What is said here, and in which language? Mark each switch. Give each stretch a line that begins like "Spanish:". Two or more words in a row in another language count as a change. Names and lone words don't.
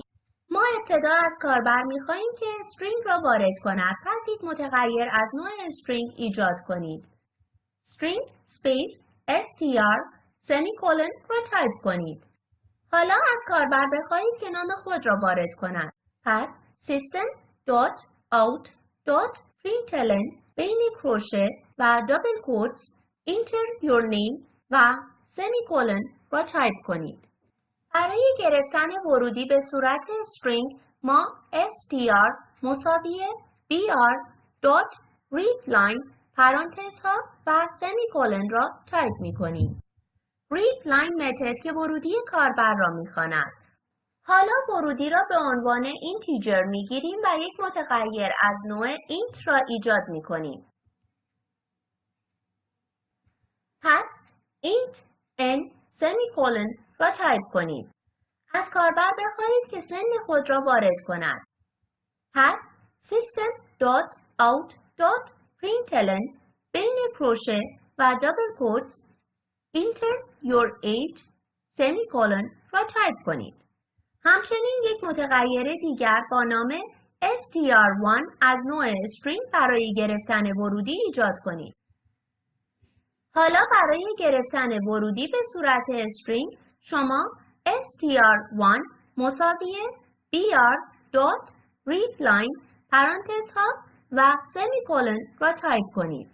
Persian: ما ابتدا از کاربر می خواهیم که string را وارد کند. پس یک متغیر از نوع string ایجاد کنید.
English: string space str semicolon
Persian: را تایپ کنید. حالا از کاربر بخواهید که نام خود را وارد کند. پس system.out.println بین کروشه و دابل کوتس
English: enter your name
Persian: و semicolon را تایپ کنید. برای گرفتن ورودی به صورت string ما str مساوی br.readline پرانتز ها و semicolon را تایپ می کنیم. readline متد که ورودی کاربر را می خواند. حالا ورودی را به عنوان اینتیجر می گیریم و یک متغیر از نوع int را ایجاد می کنیم. پس
English: int n semicolon
Persian: را تایپ کنید. از کاربر بخواهید که سن خود را وارد کند. پس system.out.println بین کروشه و دابل کوتس
English: enter your age semicolon
Persian: را تایپ کنید. همچنین یک متغیر دیگر با نام str1 از نوع string برای گرفتن ورودی ایجاد کنید. حالا برای گرفتن ورودی به صورت string شما str1 مساوی br.readline پرانتز ها و semicolon را تایپ کنید.